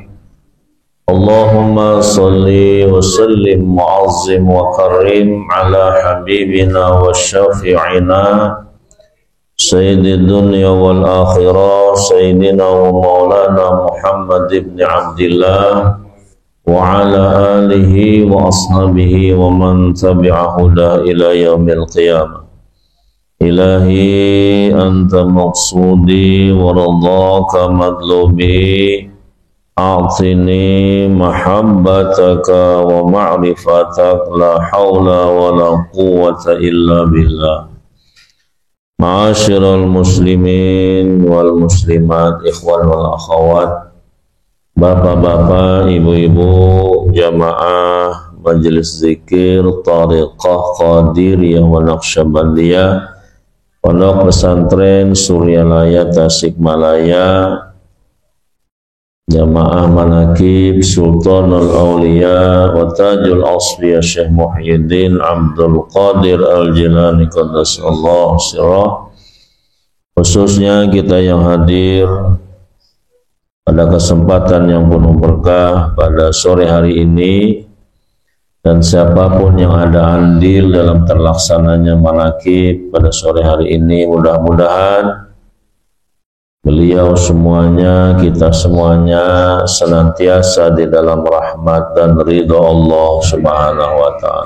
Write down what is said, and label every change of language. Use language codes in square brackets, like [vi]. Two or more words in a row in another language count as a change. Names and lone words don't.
[ar] اللهم صل وسلم معظم وكرم على حبيبنا وشفيعنا سيد الدنيا والآخرة سيدنا ومولانا محمد بن عبد الله وعلى آله وأصحابه ومن تبعه إلى يوم القيامة. إلهي أنت مقصودي ورضاك مطلوبي، أعطني محبتك ومعرفتك، لا حول ولا قوة إلا بالله. معاشر المسلمين والمسلمات، إخوان والأخوات, [id] bapak-bapak, ibu-ibu, jamaah majelis zikir Thariqah Qadiriyah wa Naqsyabandiyah, Pondok Pesantren Suryalaya Tasikmalaya, Jamaah Manakib Sultanul Auliya wa Tajul Asfiyah Syekh Muhyiddin Abdul Qadir Al-Jilani [ar] قدس الله سره, [id] khususnya kita yang hadir pada kesempatan yang penuh berkah pada sore hari ini, dan siapapun yang ada andil dalam terlaksananya manakib pada sore hari ini, mudah-mudahan beliau semuanya, kita semuanya senantiasa di dalam rahmat dan ridha Allah [ar] سبحانه وتعالى.